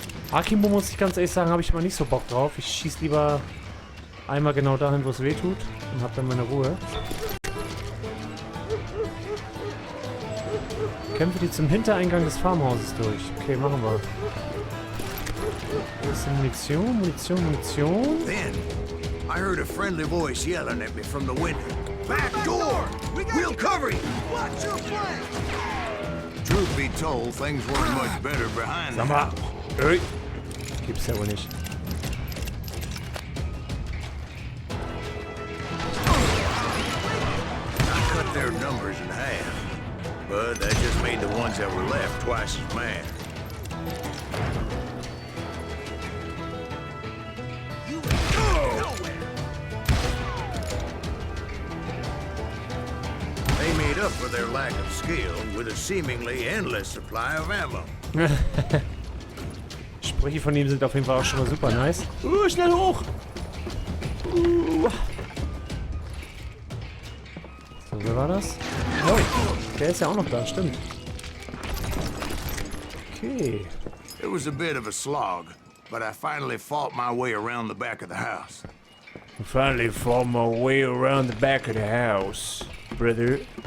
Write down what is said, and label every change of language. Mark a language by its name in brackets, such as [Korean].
[German] Akimo, muss ich ganz ehrlich sagen, habe ich immer nicht so Bock drauf. Ich schieße lieber einmal genau dahin, wo es weh tut und habe dann meine Ruhe. Kämpfe die zum Hintereingang des Farmhauses durch. Okay, machen wir. Wo ist die Munition? Munition, Munition. [English] Then, I heard a friendly voice yelling at me from the window. Back door! We'll cover you! Watch your flank! Truth be told, things weren't much better behind the [German] Sag mal. [English] house. [German] Ey. Gibt's ja wohl nicht. [English] I cut their numbers in half, but that just made the ones that were left twice as mad. They made up for their lack of skill with a seemingly endless supply of ammo. [German] Sprüche von ihm sind auf jeden Fall auch schon mal super nice. Schnell hoch! So, wer war das? Oh, der ist ja auch noch da, stimmt. Okay. [English] It was a bit of a slog, but I finally fought my way around the back of the house. Finally fought my way around the back of the house, brother.